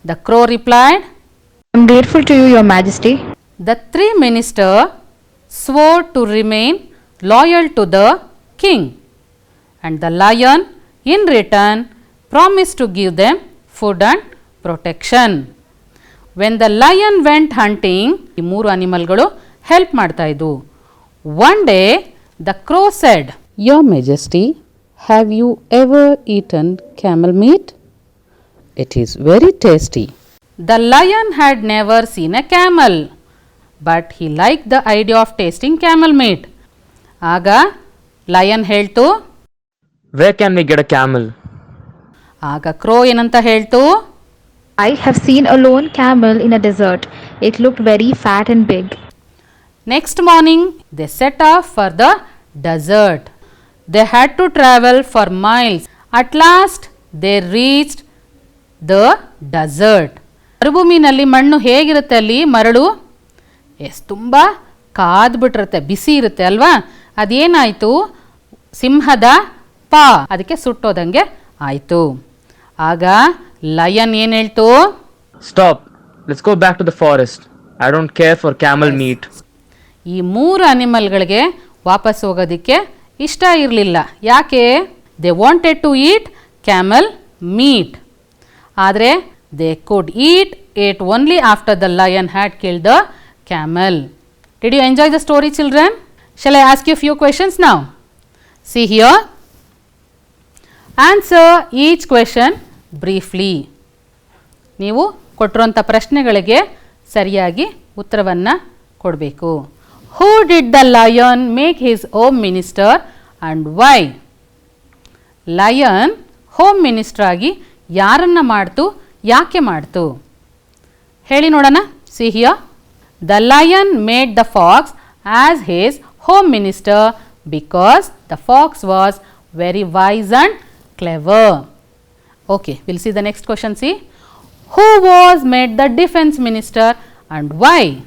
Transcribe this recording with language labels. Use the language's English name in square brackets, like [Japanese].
[English] the crow replied. I'm grateful to you, Your Majesty. The 3 ministers swore to remain loyal to the king, and the lion in return promised to give them food and protection. When the lion went hunting, [Kannada] ಈ 3 ಅನಿಮಲ್ಗಳು help ಮಾಡ್ತಾ ಇದ್ವು. [English] One day the crow said, Your Majesty, have you ever eaten camel meat? It is very tasty. The lion had never seen a camel, but he liked the idea of tasting camel meat. [Kannada] ಆಗ lion ಹೇಳ್ತು, [English] Where can we get a camel? [Kannada] ಆಗ ಕ್ರೋ ಏನಂತ ಹೇಳ್ತು, [English] I have seen a lone camel in a desert. It looked very fat and big. Next morning they set off for the desert. They had to travel for miles. At last they reached the desert. [Kannada] ಮರುಭೂಮಿನಲ್ಲಿ ಮಣ್ಣು ಹೇಗಿರುತ್ತೆ, ಅಲ್ಲಿ ಮರಳು ತುಂಬ ಕಾದ್ಬಿಟ್ಟಿರುತ್ತೆ, ಬಿಸಿ ಇರುತ್ತೆ ಅಲ್ವಾ? ಅದೇನಾಯಿತು, ಸಿಂಹದ ಪಾ ಅದಕ್ಕೆ ಸುಟ್ಟೋದಂಗೆ ಆಯಿತು. ಆಗ ಲಯನ್ ಏನು ಹೇಳ್ತು, [English] Stop. Let's go back to the forest. I don't care for camel meat. [Kannada] ಈ 3 ಅನಿಮಲ್ಗಳಿಗೆ ವಾಪಸ್ ಹೋಗೋದಕ್ಕೆ ಇಷ್ಟ ಇರಲಿಲ್ಲ. ಯಾಕೆ? [English] They wanted to eat camel meat. [Kannada] ಆದರೆ [English] They could eat it only after the lion had killed the camel. Did you enjoy the story, children? Shall I ask you a few questions now? See here. Answer each question briefly. [Kannada] ನೀವು ಕೊಟ್ಟಿರುವಂಥ ಪ್ರಶ್ನೆಗಳಿಗೆ ಸರಿಯಾಗಿ ಉತ್ತರವನ್ನು ಕೊಡಬೇಕು. [English] Who did the lion make his home minister and why? [Kannada] Lion home minister ಆಗಿ ಯಾರನ್ನ ಮಾಡ್ತು, ಯಾಕೆ ಮಾಡ್ತು? ಹೇಳಿ ನೋಡೋಣ. [English] See here. The lion made the fox as his home minister because the fox was very wise and clever. Okay, we'll see the next question. See, who was made the defense minister and why?